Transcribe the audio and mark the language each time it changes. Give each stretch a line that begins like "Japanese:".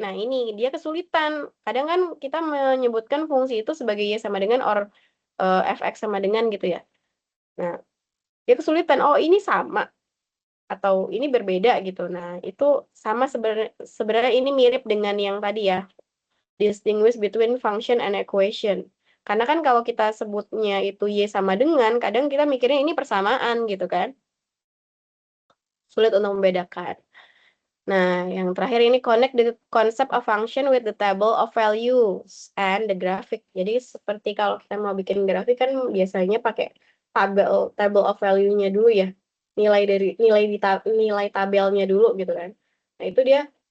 Indonesian: Nah, ini dia kesulitan. Kadang kan kita menyebutkan fungsi itu sebagai y sama dengan or fx sama dengan gitu ya. Nah, dia kesulitan. Oh, ini sama atau ini berbeda gitu. Nah, itu sama sebenarnya ini mirip dengan yang tadi ya.
English: Distinguish between function and equation.
Indonesian: Karena kan kalau kita sebutnya itu y sama dengan, kadang kita mikirnya ini persamaan gitu kan. Sulit untuk membedakan. Nah, yang terakhir ini
English: connect the concept of function with the table of values and the graphic.
Indonesian: Jadi seperti kalau kita mau bikin grafik kan biasanya pakai table of value-nya dulu ya. Nilai tabelnya dulu gitu kan. Nah, itu dia